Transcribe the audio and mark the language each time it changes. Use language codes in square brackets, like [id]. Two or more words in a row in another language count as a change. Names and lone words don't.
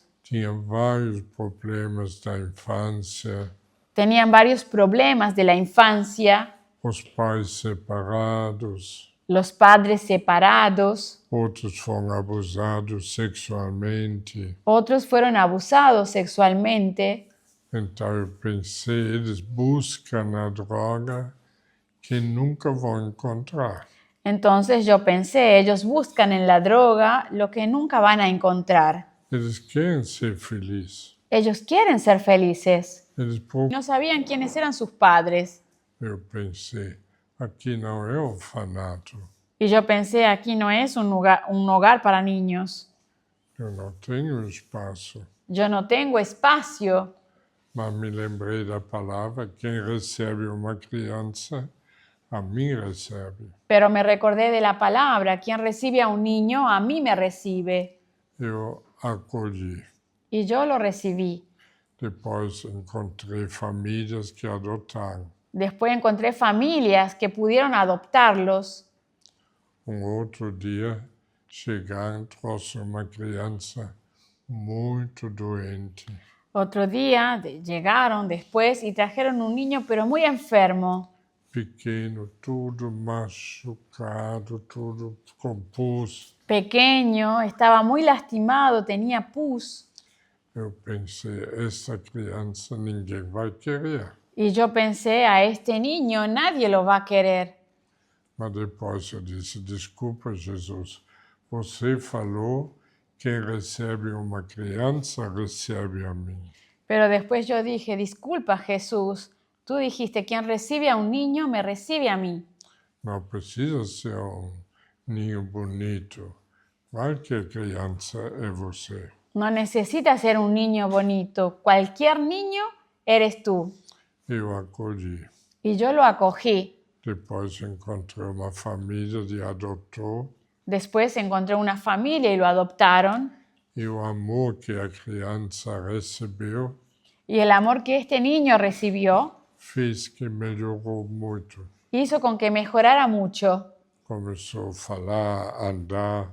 [pt] Tinha vários problemas da infância. [es] Tenían varios problemas de la infancia. [pt] Os pais separados. [es] Los padres separados. [pt] Outros foram abusados sexualmente. [es] Otros fueron abusados sexualmente. [pt] Então eu pensei, eles buscam na droga que nunca vão encontrar. [es] Entonces yo pensé, ellos buscan en la droga lo que nunca van a encontrar. [pt] Eles querem ser felizes. [es] Ellos quieren ser felices. [pt] Eles [es] No sabían quiénes eran sus padres. [pt] Eu pensei, aqui não é orfanato. [es] Y yo pensé, aquí no es un hogar para niños. [pt] Eu não tenho espaço. [es] Yo no tengo espacio. [pt] Mas me lembrei da palavra, quem recebe uma criança, a mim recebe. [es] Pero me recordé de la palabra, quien recibe a un niño, a mí me recibe. [pt] Eu acolhi. [es] Y yo lo recibí. [pt] Depois encontrei famílias que adotaram. [es] Después encontré familias que pudieron adoptarlos. [pt] Outro dia, chegaram, trouxe uma criança muito doente. [es] Otro día llegaron después y trajeron un niño pero muy enfermo. [pt] Pequeno, tudo machucado, tudo com pus. [es] Pequeño, estaba muy lastimado, tenía pus. [pt] Eu pensei, essa criança ninguém vai querer. [es] Y yo pensé, a este niño nadie lo va a querer. [pt] Mas depois eu disse, desculpa, Jesus, você falou quem recebe uma criança recebe a mim. [es] Pero después yo dije, disculpa Jesús, tú dijiste, quien recibe a un niño me recibe a mí. [pt] Não precisa ser ninho bonito. Qualquer criança é você. [es] No necesitas ser un niño bonito. Cualquier niño eres tú. [pt] Eu acolhi. [es] Y yo lo acogí. [pt] Depois encontrei uma família de adotou. [es] Después encontré una familia y lo adoptaron. [pt] E o amor que a criança recebeu [es] Y el amor que este niño recibió [pt] fez que melhorou muito. [es] hizo con que mejorara mucho. [pt] Começou a falar, a andar,